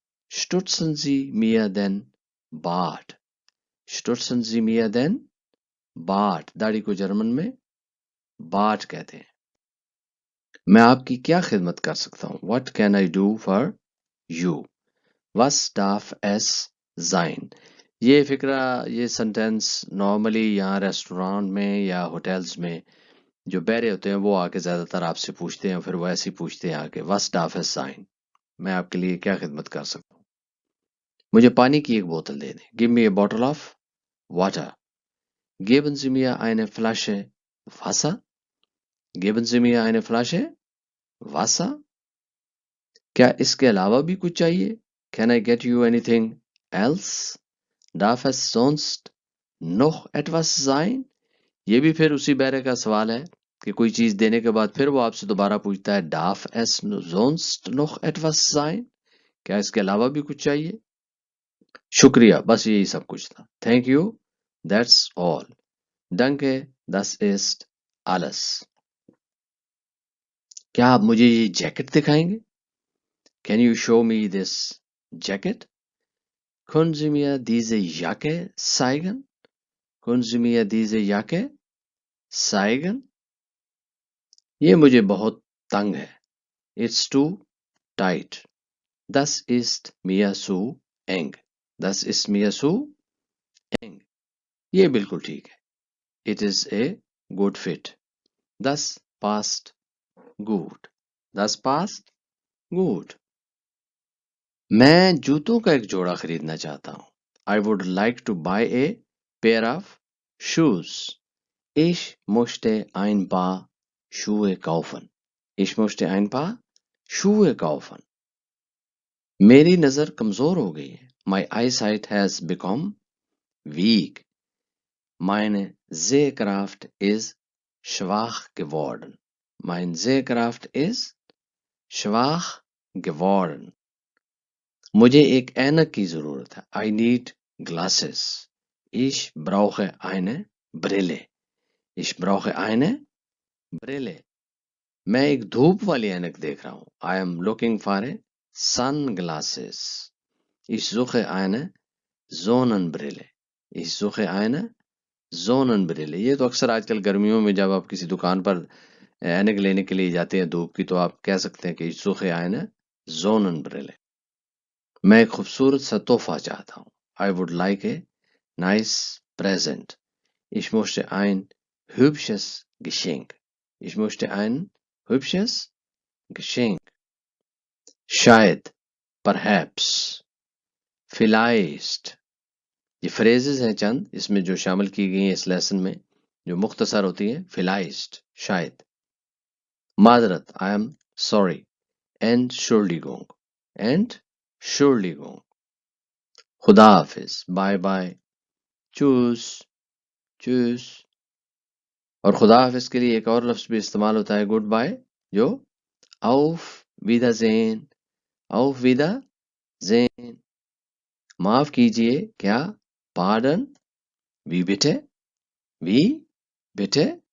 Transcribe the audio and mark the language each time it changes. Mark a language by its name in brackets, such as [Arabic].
[German] Stutzen Sie mir den Bart. Stutzen Sie mir den Bart. [Urdu] داڑھی کو German میں Bart کہتے ہیں. میں آپ کی کیا خدمت کر سکتا ہوں? [English] What can I do for you? [German] Was darf es sein? [Urdu] یہ فکرہ، یہ سنٹینس نارملی یہاں ریسٹورانٹ میں یا ہوٹلز میں جو بہرے ہوتے ہیں وہ آ کے زیادہ تر آپ سے پوچھتے ہیں، پھر وہ ایسے ہی پوچھتے ہیں آ کے [German] Was darf es sein؟ [Urdu] میں آپ کے لیے کیا خدمت کر سکتا ہوں؟ مجھے پانی کی ایک بوتل دے دیں. [English] Give me a bottle of water. [German] Geben Sie mir eine Flasche Wasser. Geben Sie mir eine Flasche Wasser. [Urdu] کیا اس کے علاوہ بھی کچھ چاہیے؟ [English] Can I get you anything else? [German] Darf es sonst noch etwas sein? [Urdu] یہ بھی پھر اسی بہرے کا سوال ہے کہ کوئی چیز دینے کے بعد پھر وہ آپ سے دوبارہ پوچھتا ہے [German] Darf es sonst noch etwas sein؟ [Urdu] کیا اس کے علاوہ بھی کچھ چاہیے؟ شکریہ، بس یہی سب کچھ تھا. [English] Thank you, that's all. [German] Danke, das ist alles. [Urdu] کیا آپ مجھے یہ جیکٹ دکھائیں گے؟ [English] Can you show me this jacket? [German] Können Sie mir diese Jacke zeigen? Können Sie mir diese Jacke zeigen? [Urdu] یہ مجھے بہت تنگ ہے. [English] It's too tight. [German] Das ist mir zu eng. Das ist mir zu eng. [Urdu] یہ بالکل ٹھیک ہے. [English] It is a good fit. [German] Das passt gut. Das passt gut. [Urdu] میں جوتوں کا ایک جوڑا خریدنا چاہتا ہوں. [English] I would like to buy a pair of shoes. [German] Ich möchte ein paar Schuhe kaufen. Ich möchte ein paar Schuhe kaufen. [Urdu] میری نظر کمزور ہو گئی ہے. [English] My eyesight has become weak. [German] Meine Sehkraft ist schwach geworden. Meine Sehkraft ist schwach geworden. [Urdu] مجھے ایک اینک کی ضرورت ہے. [English] I need glasses. [German] Ich brauche eine Brille. Ich brauche eine Brille. [Urdu] میں ایک دھوپ والی اینک دیکھ رہا ہوں. [English] I am looking for a sunglasses. [German] Ich suche eine Sonnenbrille. Ich suche eine Sonnenbrille. [Urdu] یہ تو اکثر آج کل گرمیوں میں جب آپ کسی دکان پر اینک لینے کے لیے جاتے ہیں دھوپ کی تو آپ کہہ سکتے ہیں کہ [German] Ich suche eine Sonnenbrille. [Urdu] میں ایک خوبصورت سا تحفہ چاہتا ہوں. [English] I would like a nice present. [German] Ich möchte ein hübsches Geschenk. Ich möchte ein hübsches Geschenk. [Urdu] شاید perhaps vielleicht یہ فریزز ہیں چند اس میں جو شامل کی گئی ہیں اس لیسن میں جو مختصر ہوتی ہیں. [English] vielleicht شاید. معذرت I am sorry. [German] Entschuldigung. Entschuldigung. [Urdu] خدا حافظ. [English] bye bye. [German] Tschüss. چوس. [Urdu] اور خدا حافظ کے لیے ایک اور لفظ بھی استعمال ہوتا ہے گڈ بائے، جو [German] auf Wiedersehen، auf Wiedersehen. [Urdu] معاف کیجئے کیا؟ [German] pardon، wie bitte، wie bitte.